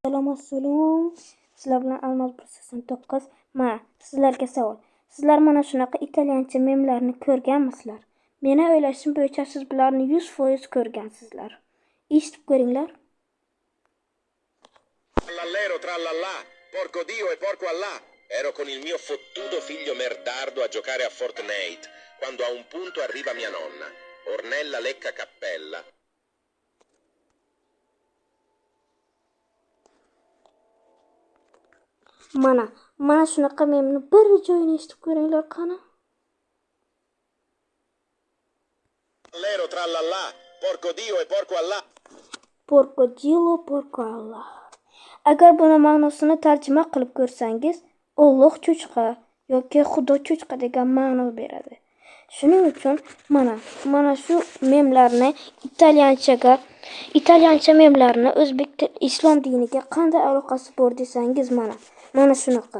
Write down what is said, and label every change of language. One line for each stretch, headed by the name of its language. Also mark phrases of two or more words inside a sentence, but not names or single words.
Uzbek: Assalomu. Sizlar bilan Almaz 189. Mana sizlarga savol. Sizlar mana shunaqa italyancha memlarni ko'rganmisizlar? Meni o'ylashim bo'yicha siz bularni 100% ko'rgansizlar. Eshitib ko'ringlar.
Italian: Trallallero trallallà, porco Dio e porco Allah. Ero con il mio fottuto figlio merdardo a giocare a Fortnite, quando a un punto arriva mia nonna, Ornella Lecca Cappella.
Uzbek: Mana shunaqa memni bir joyini eshitib ko'ringlar qani.
Italian: Trallallero trallallà, porco Dio e porco Allah. Porco Dio, porco Allah.
Uzbek: Agar buni ma'nosini tarjima qilib ko'rsangiz, Alloh cho'chqa yoki Xudo cho'chqa degan ma'no beradi. Shuning uchun mana shu memlarni italyancha memlarni o'zbek islom diniga qanday aloqasi bor desangiz mana shunaqa.